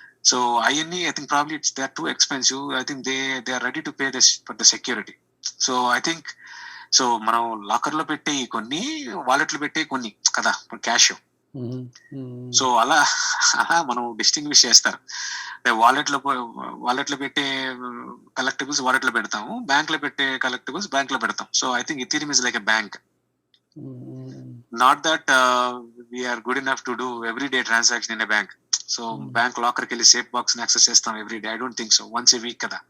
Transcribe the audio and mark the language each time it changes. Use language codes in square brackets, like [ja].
[en] So INE, I think probably they're too expensive. I think they are ready to pay this for the security. So I think [te] మనం locker లో పెట్టే కొన్ని, wallet లో పెట్టే కొన్ని కదా క్యాష్. సో అలా మనం డిస్టింగ్విష్ చేస్తారు. వాలెట్ లో పెట్టే కలెక్టిబుల్స్ వాలెట్ లో పెడతాము, బ్యాంక్ లో పెట్టే కలెక్టిబుల్స్ బ్యాంక్ లో పెడతాం. [en] So I think Ethereum is like a bank. Not that we are good enough to do everyday transaction in a bank. [te] So bank లాకర్కి వెళ్ళి సేఫ్ బాక్స్ ని యాక్సెస్ చేస్తాం every day? [en] I don't think so. Once a week [te] కదా.